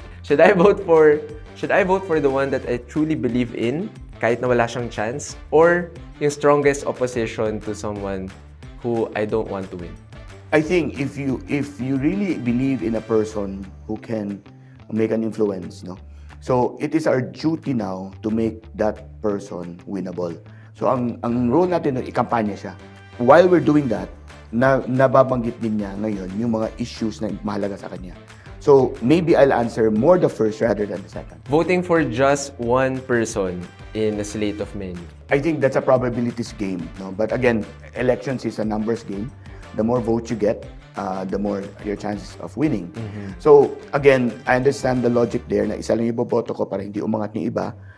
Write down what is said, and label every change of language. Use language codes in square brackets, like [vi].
[en] Should I vote for the one that I truly believe in, [tl] kahit na wala siyang chance, [en] or yung strongest opposition to someone who I don't want to win? I think if you really believe in a person who can make an influence, no. So it is our duty now to make that person winnable. [tl] So ang role natin ikampanya siya. [en] While we're doing that, [tl] nababanggit din niya ngayon yung mga issues na mahalaga sa kanya. [en] So maybe I'll answer more the first rather than the second. Voting for just one person in a slate of many. I think that's a probabilities game, no? But again, elections is a numbers game. The more votes you get, the more your chances of winning. So again, I understand the logic there [tl] na isa lang yung iboboto ko para hindi umangat yung iba.